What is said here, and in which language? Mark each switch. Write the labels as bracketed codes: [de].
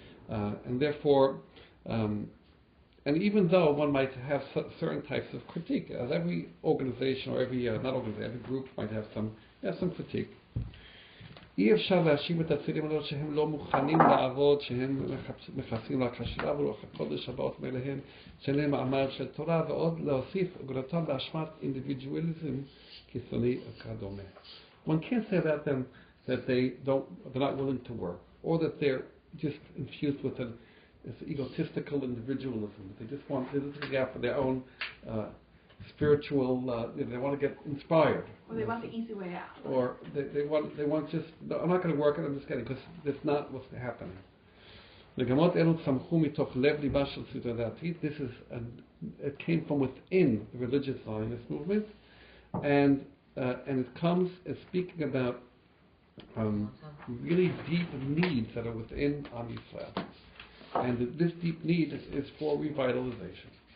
[en] and therefore, and even though one might have certain types of critique, as every organization or every group might have some critique. [he] אי אפשר להאשים את הצעירים האלה שהם לא מוכנים לעבוד, שהם מכסים רק השירה ורוח הקודש הבאות מאליהם, שאין להם מעמד של תורה, ועוד להוסיף גדולתם באשמת אינדיבידואליזם קיצוני וכדומה. [en] One can't say about them that they're not willing to work, or that they're just infused with this egotistical individualism. They just look out for their own spiritual, they want to get inspired. Or they want the easy way out. Or they want just, no, I'm not going to work it, I'm just kidding, because that's not what's happening. [he] מגמות אלו צמחו מתוך לב ליבה של ציונות דתית. [en] It came from within the religious Zionist movement, and it comes as speaking about really deep needs that are within Am Yisrael. And this deep need is for revitalization.